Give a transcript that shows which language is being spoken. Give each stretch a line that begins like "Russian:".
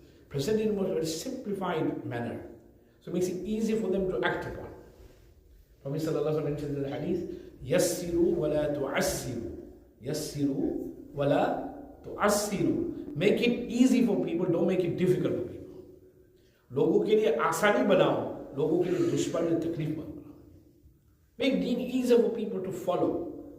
English: Present it in a very simplified manner. So it makes it easy for them to act upon. Prophet sallallahu alaihi wasallam mentioned in the hadith,
Arabic: Yassiru wa la tu'assiru. Yassiru wa la tu'assiru.
English: Make it easy for people, don't make it difficult for people.
Hindi: लोगों के लिए आसानी बनाओ, लोगों के लिए दुश्मन और तकलीफ मत बनाओ.
English: Make deen easier for people to follow.